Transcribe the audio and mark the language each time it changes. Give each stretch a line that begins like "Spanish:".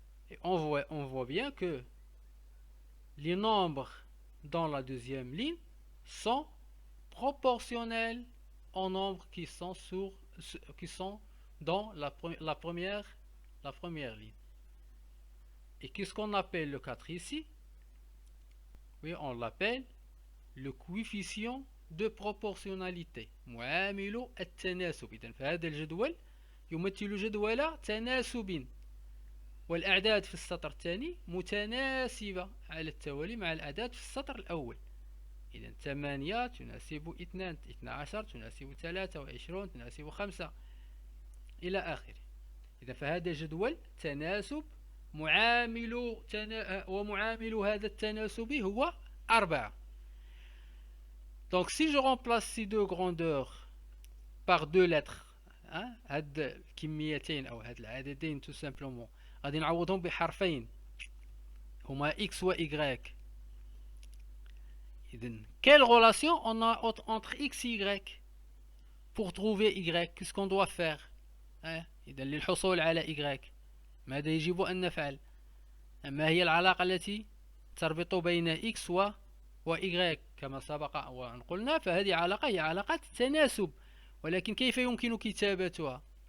French: Et on voit bien que les nombres dans la deuxième ligne sont proportionnels aux nombres qui sont dans la première ligne. Et qu'est-ce qu'on appelle le 4 ici? Oui, on l'appelle le coefficient de proportionnalité.
Arabic: معامل التناسب. إذن فهذا الجدول يمثل جدول تناسب، والأعداد في السطر الثاني متناسبة على التوالي مع الأعداد في السطر الأول. إذا 8 تناسب 2، 12 تناسب 23 تناسب 5 إلى آخره. إذا فهذا جدول تناسب ومعامل هذا التناسب هو 4.
French: Donc si je remplace ces deux grandeurs par deux lettres،
Arabic: هاد الكميتين أو هاد العددين
French: tout simplement
Arabic: غادي نعوضهم بحرفين هما x و y. إذن
French: quelle relation on a entre x et y pour trouver y؟ qu'est-ce qu'on doit faire؟
Arabic: إذن للحصول على y ماذا يجب أن نفعل؟ ما هي العلاقة التي تربط بين x و y كما سبق وأن قلنا؟ فهذه علاقة هي علاقة تناسب، ولكن كيف يمكن كتابتها؟